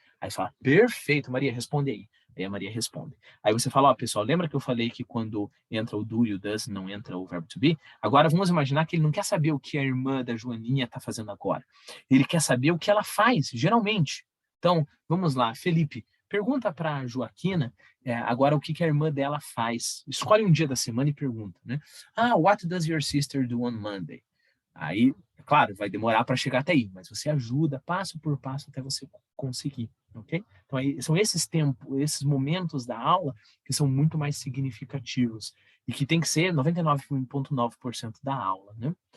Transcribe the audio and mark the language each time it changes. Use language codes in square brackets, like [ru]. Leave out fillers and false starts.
[pt] Aí você fala, perfeito, Maria, responde aí. Aí a Maria responde. Aí você fala, pessoal, lembra que eu falei que quando entra o do e o does, não entra o verbo to be? Agora vamos imaginar que ele não quer saber o que a irmã da Joaninha está fazendo agora. Ele quer saber o que ela faz, geralmente. Então, vamos lá, Felipe, pergunta para a Joaquina agora o que a irmã dela faz. Escolhe um dia da semana e pergunta, né? [en] What does your sister do on Monday? [pt] Aí, claro, vai demorar para chegar até aí, mas você ajuda passo por passo até você conseguir, ok? Então, aí, são esses momentos da aula que são muito mais significativos e que tem que ser 99,9% da aula, né?